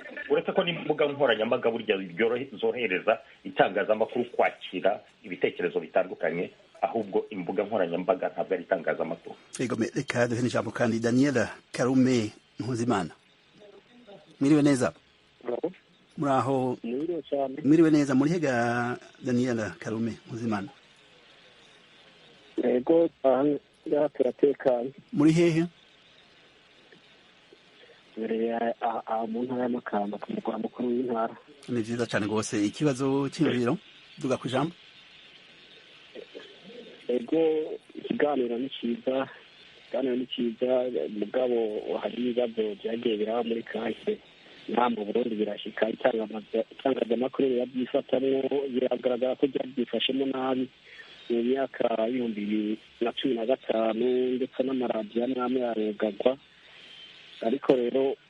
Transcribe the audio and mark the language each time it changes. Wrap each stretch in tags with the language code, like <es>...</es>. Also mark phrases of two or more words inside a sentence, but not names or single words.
<rw>Uretse ko n'imbuga nkoranyambaga burya zohereza itangazamakuru kwakira ibitekerezo bitandukanye, ahubwo imbuga nkoranyambaga ntabwo ari itangazamakuru. Reka duhe ijambo kandi Daniela Karume Mpuzimana. Mwiriwe neza. Muraho?</rw> <rn>Mwiriwe neza. Muri hega Daniela Karume Mpuzimana? Yego, ngaha turatekanye. muri hehe? Mu ntara y'Amakamba ku mugwa mukuru w'intara. Ni vyiza cane rwose. Ikibazo cy'imviro duga ku ijambo. Ego ikiganiro ni cyiza mugabo hari ibibazo byagiye biraba muri kahise nta mu Burundi birashika itangazamakuru birabyifatamwo biragaragara ko byabyifashemo nabi mu myaka y'ibihumbi 2015 ndetse n'amaradiyo amwe yarugagwa ariko rero</rn>